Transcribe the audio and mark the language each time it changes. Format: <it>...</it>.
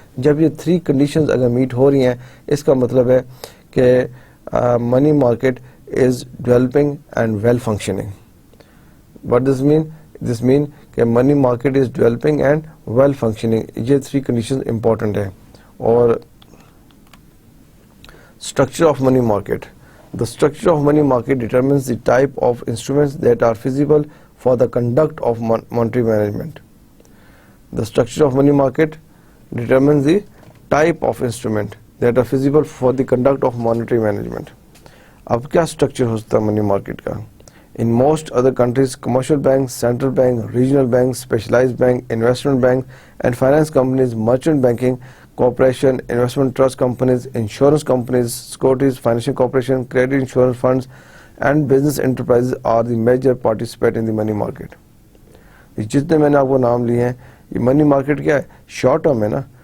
<ur>جب یہ 3 کنڈیشنز اگر میٹ ہو رہی ہیں، اس کا مطلب ہے کہ</ur> <en>Money market is developing and well functioning. What does mean? This mean کہ money market is developing and well functioning.</en> <ur>یہ 3 کنڈیشنز امپورٹنٹ ہیں.</ur> <en>اور structure of money market. The structure of money market determines the type of instruments that are feasible for the conduct of monetary management. The structure of money market determines the type of instrument that are feasible for the conduct of monetary management.</en> <ur>اب کیا structure ہوتا ہے money market کا؟</ur> <en>In most other countries, commercial banks, central bank, regional banks, specialized bank, investment bank, and finance companies, merchant banking, corporation, investment trust companies, insurance companies, securities, financial corporation, credit insurance funds, and business enterprises are the major participants in the money market.</en> <ur>یہ جتنے میں نے آپ کو نام لیے ہیں، یہ منی مارکیٹ کیا ہے؟ شارٹ ٹرم ہے نا.</ur>